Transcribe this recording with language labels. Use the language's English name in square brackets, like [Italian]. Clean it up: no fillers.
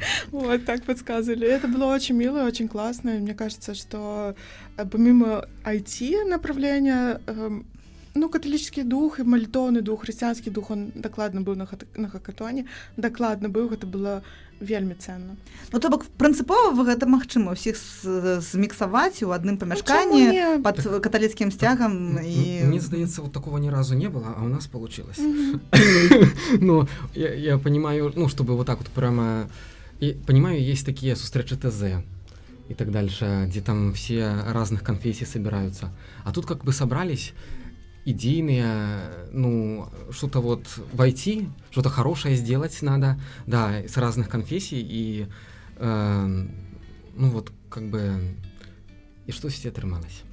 [Russian] Вот так подсказывали. Это было очень мило, очень классно. И мне кажется, что помимо IT-направления, ну, католический дух и молитовный дух, християнский дух, он докладно був на хакатоне, докладно був, [Belarusian] гэта было вельмі ценно. Ну, то бок, прынцыпова гэта магчыма ўсіх зміксаваць у адным памяшканні не? пад каталіцкім сцягам і... [Russian] Мне здаецца, вот такого ни разу не было, а у нас получилось. Ну, я понимаю, ну, чтобы вот так вот прямо... И понимаю, есть такие сустречи ТЗ и так дальше, где там все разных конфессий собираются. А тут как бы собрались идейные, ну, что-то вот войти, что-то хорошее сделать надо, да, с разных конфессий, и, ну, вот, как бы, и что все отрымалось.